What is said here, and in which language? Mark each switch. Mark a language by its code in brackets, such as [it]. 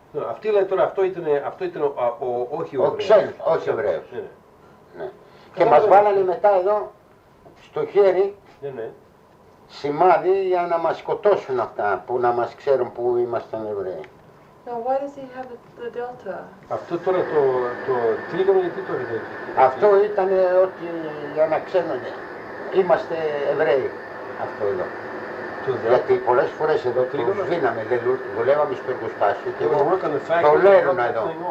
[el] Αυτή λέει τώρα, αυτό ήταν όχι ο Εβραίος. Όχι Εβραίος. Και μας βάλανε μετά εδώ, στο χέρι, σημάδι για να μας σκοτώσουν αυτά, που να μας ξέρουν που ήμασταν Εβραίοι. [en] Now why does he have the delta? [el] Αυτό τώρα το τρίγωνο γιατί το έχετε εκεί? Αυτό ήταν ότι για να ξέρουν, είμαστε Εβραίοι, αυτό εδώ. Γιατί πολλές φορές εδώ το σβήναμε, δουλεύαμε στο εργοστάσιο και το λέρουν εδώ.